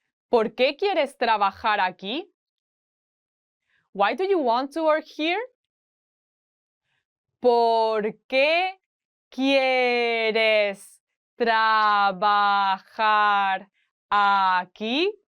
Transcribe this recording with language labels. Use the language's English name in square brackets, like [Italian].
[Spanish] ¿Por qué quieres trabajar aquí? [English] Why do you want to work here? [Spanish] ¿Por qué quieres trabajar aquí?